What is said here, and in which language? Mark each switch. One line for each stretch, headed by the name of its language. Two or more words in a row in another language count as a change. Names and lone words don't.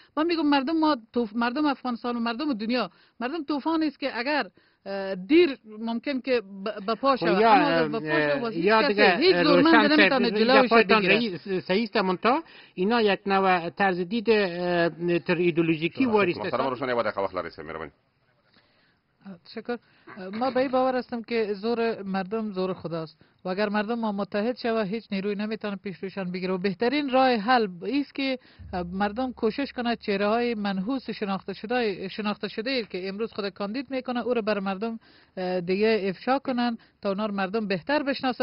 Persian: من میگم مردم افغانستان و مردم دنیا، مردم طوفانی است که اگر دیر ممکن که به پا شود، اما به پا شود هیچ زورمند نمیتونه جلوش بگیره. صحیح است. منتها اینا یک نوع طرز دید تر ایدئولوژیکی واریسته.
Pashto: محترم روشن یه وقت لري سه مهرباني.
Persian: شکر. ما به این باور هستم که زور مردم زور خداست و اگر مردم ما متحد شود هیچ نیروی نمیتونه پیش روشان بگیره. و بهترین راه حل است که مردم کوشش کنه چهره های منحوس شناخته شده که امروز خود کاندید میکنه او رو بر مردم دیگه افشا کنن تا اونا مردم بهتر بشناسه.